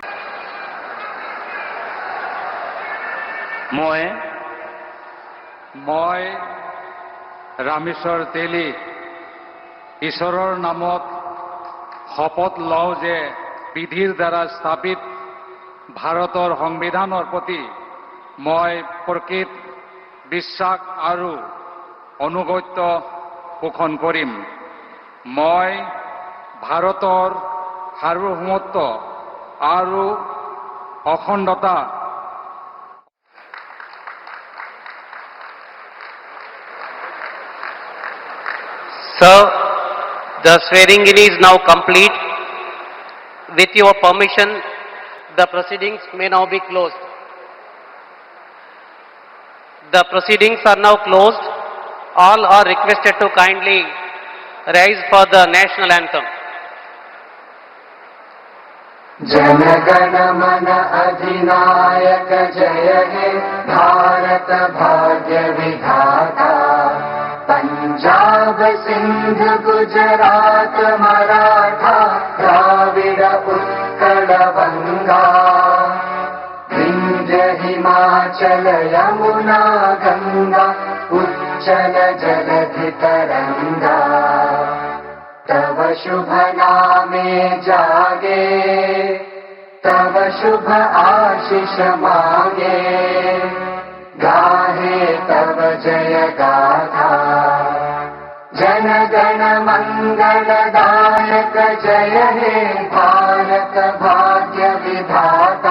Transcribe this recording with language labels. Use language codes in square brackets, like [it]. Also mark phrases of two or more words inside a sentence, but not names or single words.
[as] মই ৰামেশ্বৰ তেলী ঈশ্বৰৰ নামত শপত লওঁ যে বিধিৰ দ্বাৰা স্থাপিত ভাৰতৰ সংবিধানৰ প্ৰতি মই প্ৰকৃত বিশ্বাস আৰু অনুগত্য পোষণ কৰিম। মই ভাৰতৰ সাৰ্বভৌমত্ব আৰু অখণ্ডতা [en] Sir, the swearing-in is now complete. With your permission, the proceedings may now be closed. The proceedings are now closed. All are requested to kindly rise for the national anthem. [bn] জন গণ মন অধিনায়ক জয় হে ভারত ভাগ্য বিধাতা পঞ্জাব সিন্ধু গুজরাট মারাঠা দ্রাবিড় উৎকল বঙ্গ বিন্ধ্য হিমাচল যমুনা গঙ্গা উচ্ছল জলধি তরঙ্গ তব শুভ নামে জাগে, তব শুভ আশিস মাগে, গাহে তব জয় গাথা। জন গণ মঙ্গলদায়ক জয় হে ভারত ভাগ্য বিধাতা।